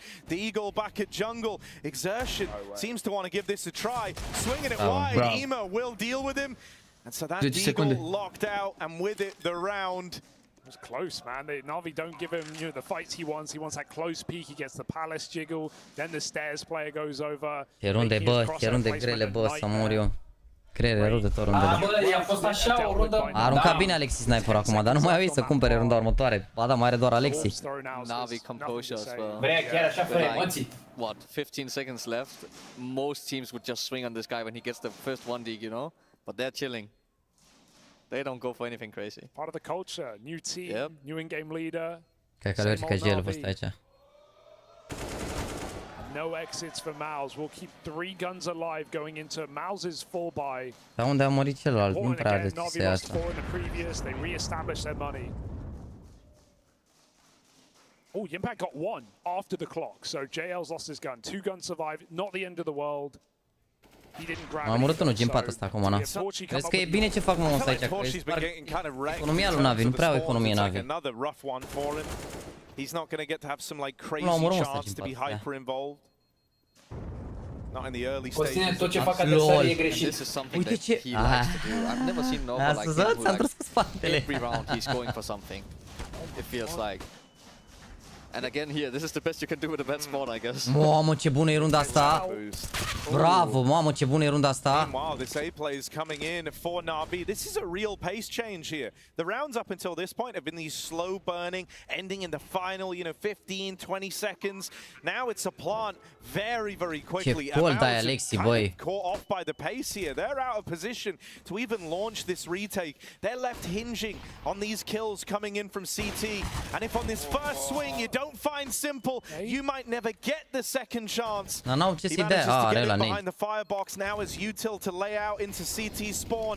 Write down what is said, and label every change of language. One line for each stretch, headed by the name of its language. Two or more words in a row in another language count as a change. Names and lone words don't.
English: The Eagle back at jungle. Exertion seems to want to give this a try. Swinging it wide, Ema will deal with him. And so that Eagle locked out, and with it, the round. It was close, man. NaVi don't give him the fights he wants. He wants that close peek. He gets the palace jiggle. Then the stairs player goes over.
Romanian: Ce runde, bă, ce runde grele, bă, să mor eu. Grele, rău de tot rundele. Bă, i-a fost așa o rundă. A aruncat bine Alexis sniper acum, dar nu mai ai să cumpere runda următoare. Ba da, mai are doar Alexis.
English: NaVi composure as well.
Romanian: Vrei chiar așa fără emoții.
English: What, 15 seconds left? Most teams would just swing on this guy when he gets the first 1 dig, you know? But they're chilling. They don't go for anything crazy. Part of the culture, new team, new in-game leader.
Romanian: Cred că verifică GL a fost aici.
English: No exits for mouZ. We'll keep 3 guns alive going into mouZ's fall by.
Romanian: Dar unde a murit celălalt? Nu prea are de ce asta.
English: They re-established their money. Oh, Impact got 1 after the clock, so JL's lost his gun. 2 guns survived, not the end of the world.
Romanian: M-a omorât unul gimpat ăsta acum, na. Crezi că e bine ce fac mouZ aici? Economia lui NaVi, nu prea au economie NaVi.
English: He's not going to get to have some like crazy chance to be hyper involved. Not in the early stages.
Romanian: Tot ce fac adversarii e greșit.
English: This is something that he likes to do. I've never seen Nova like him who like every round he's going for something. It feels like. And again here, this is the best you can do with a bad spot, I guess.
Romanian: Mamă, ce bună e runda asta. Bravo, mamă, ce bună e runda asta.
English: Meanwhile, this A play is coming in for NaVi. This is a real pace change here. The rounds up until this point have been these slow burning, ending in the final, 15, 20 seconds. Now it's a plant very, very quickly.
Romanian: Ce gol dai, Alexi, băi.
English: Caught off by the pace here. They're out of position to even launch this retake. They're left hinging on these kills coming in from CT. And if on this first swing you don't find simple, you might never get the second chance. He manages to get it behind the firebox now as util to lay out into CT spawn.